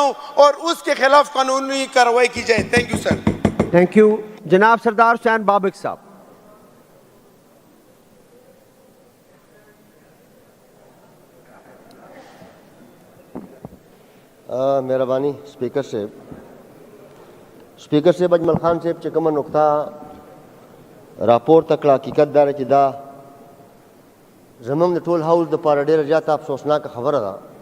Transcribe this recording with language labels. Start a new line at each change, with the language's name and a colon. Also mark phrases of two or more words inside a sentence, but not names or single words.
Urdu: ہو اور اس کے خلاف قانونی کارروائی کی جائے.
English: thank you sir. thank you.
Urdu: جناب سردار حسین بابک صاحب.
Pashto: مہربانی سپیکر صاحب اجمل خان صاحب چې کومه نقطه راپورته کړه حقیقت دا دی چې دا زموږ د ټول هاوس دپاره ډېره زیاته افسوسناکه خبره ده.